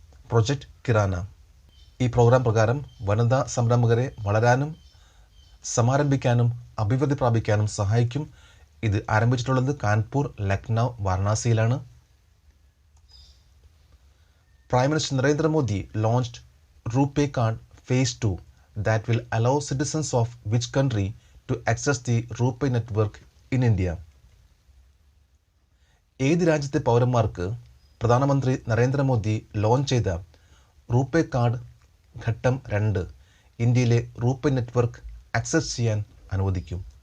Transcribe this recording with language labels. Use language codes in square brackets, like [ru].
[ml] Project കിറാന. ഈ programme പ്രകാരം വനിതാ സംരംഭകരെ വളരാനും സമാരംഭിക്കാനും അഭിവൃദ്ധി പ്രാപിക്കാനും സഹായിക്കും. ഇത് ആരംഭിച്ചിട്ടുള്ളത് Kanpur, Lucknow, വാരണാസിയിലാണ്. [en] Prime Minister Narendra Modi launched RuPay Card Phase 2 that will allow citizens of which country to access the RuPay network in India? [ml] ഏത് രാജ്യത്തെ പൗരന്മാർക്ക് പ്രധാനമന്ത്രി നരേന്ദ്രമോദി ലോഞ്ച് ചെയ്ത റൂപേ കാർഡ് ഘട്ടം 2 ഇന്ത്യയിലെ റൂപേ നെറ്റ്വർക്ക് ആക്സസ് ചെയ്യാൻ അനുവദിക്കും?